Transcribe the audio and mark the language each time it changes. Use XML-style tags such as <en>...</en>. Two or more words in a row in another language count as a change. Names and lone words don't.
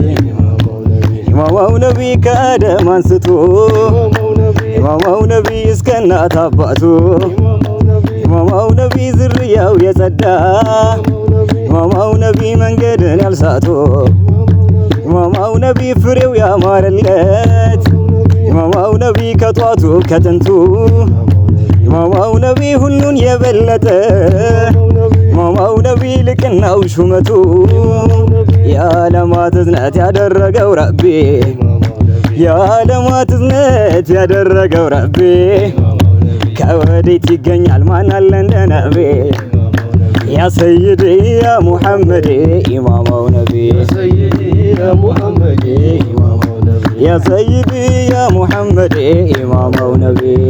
<ar>إمام النبي. إمام النبي</ar> <am>ከአደም አንስቶ</am> <ar>إمام النبي. إمام النبي</ar> <am>እስከ እናት አባቱ</am> <ar>إمام النبي. إمام النبي</ar> <am>ዝርያው የጸዳ</am> <ar>إمام النبي</ar> <am>መንገድን ያልሳቱ</am> <ar>إمام النبي</ar> <am>ፍሬው ያማረለት</am> <ar>إمام النبي</ar> <am>ከጧቱ ከጥንቱ</am> <ar>إمام النبي</ar> <am>ሁሉን የበለጠ</am> <ar>إمام النبي</ar> <am>ልቅናው ሹመቱ የዓለማት እዝነት ያደረገው ረቢ የዓለማት እዝነት ያደረገው ረቢ ከወዴት ይገኛል ማን አለ እንደ ነቢ</am> <ar>يا سيدي يا محمد إمام النبي يا سيدي يا محمد إمام النبي. يا سيدي يا محمد إمام النبي</ar>